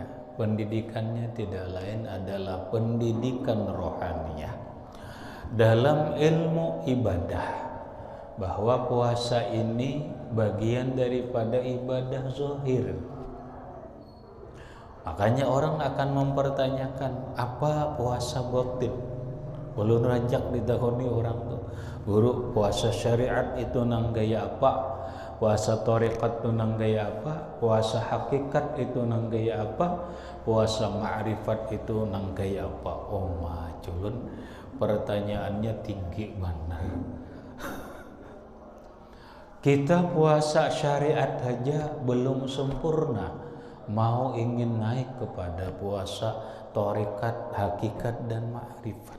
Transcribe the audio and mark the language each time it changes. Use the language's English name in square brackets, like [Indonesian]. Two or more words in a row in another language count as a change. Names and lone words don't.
[Indonesian] Pendidikannya tidak lain adalah pendidikan rohaniyah dalam ilmu ibadah, bahwa puasa ini bagian daripada ibadah zahir. Makanya orang akan mempertanyakan, apa puasa batin? [Banjar] Ulun rajak ditahuni orang tuh, guru, puasa syariat itu nang gaya apa? Puasa tarekat itu nang gaya apa? Puasa hakikat itu nang gaya apa? Puasa ma'rifat itu nang gaya apa? [Indonesian] Oh maculun, pertanyaannya tinggi mana? Kita puasa syariat aja belum sempurna, mau ingin naik kepada puasa tarekat, hakikat dan ma'rifat.